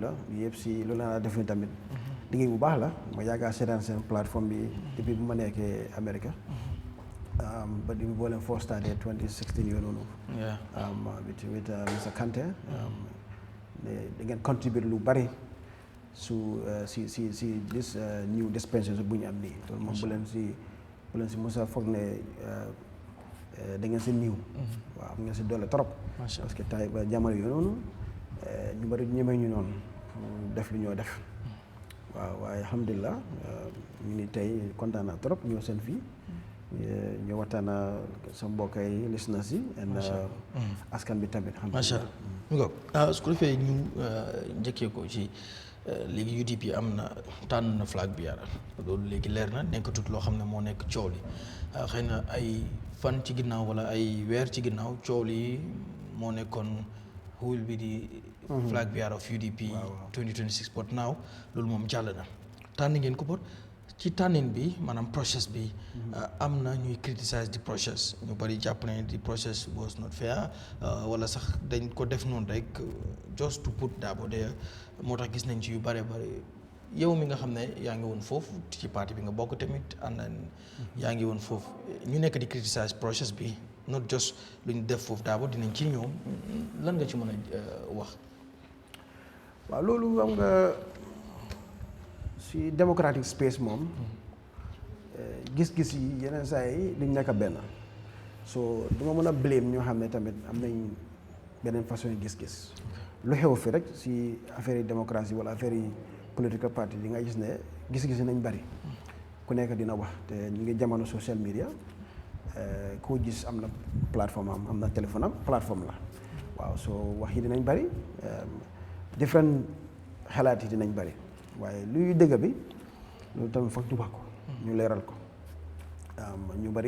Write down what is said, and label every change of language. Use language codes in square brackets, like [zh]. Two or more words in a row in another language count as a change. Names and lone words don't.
[wo] la lii yëpp si loolu la def ni tamit liggéey bu baax la ma yàggaa seetaan seen plateforme bi depuis bu ma nekkee Amérique ba di boo leen foo starté 2016 yooyu noonu with Mr Kante da ngeen contribute lu bari si [en] this new dispensation [wo] bu ñu am nii loolu moom bu leen si mosa foog ne da ngeen si niiw waaw am ngeen si doole trop parce que tay ba jamono yooyu noonu ñu bari ñemee ñu noonu def lu ñoo def waaw waaye alhamdulilah ñu ni tey kontaan naa trop ñoo seen fii ñu waxtaan sa mbokk yi listeners yi askan bi tamit [ar] macha allah [wo] su ko defee ñu njëkkee ko ci léegi UDP am na tànn na flag bi yara loolu léegi leer na nekkatut loo xam ne moo nekk coow li xëy na ay fan ci ginnaaw wala ay weer ci ginnaaw coow li moo nekkoon [en] who will be the flag bearer of UDP 2026 but now [wo] loolu moom jàll na tànn ngeen ko bot ci tànnin bi maanaam process bi am na ñuy [en] criticize the process [wo] ñu bari jàpp ne [en] the process was not fair [wo] wala sax dañ ko def noonu rek [en] just to put Darboe there [wo] moo tax gis nañ ci yu bare bare yow mi nga xam ne yaa ngi woon foofu ci parti bi nga bokk tamit ànd yaa ngi woon foofu ñu nekk di criticize process bi [en] not just [wo] lu ñu def foofu Darboe dinañ ci ñëw lan nga ci mën a wax. waaw loolu am nga si [en] democratic space [wo] moom gis-gis yi yeneen saa yi duñ nekk benn so duma mën a blame ñoo xam ne tamit am nañ beneen façon gis-gis lu xew fi rek si affaire yi démocratie wala affaire yi political party yi nga gis ne gis-gis yi nañ bari ku nekk dina wax te ñu ngi jamono [en] social media [wo] koo gis am na plateforme am na téléphone am plateforme la waaw soo wax yi dinañ bari different xalaat yi dinañ bari waaye luy dëgg bi loolu tamit foog ñu wax ko ñu leeral ko ñu bari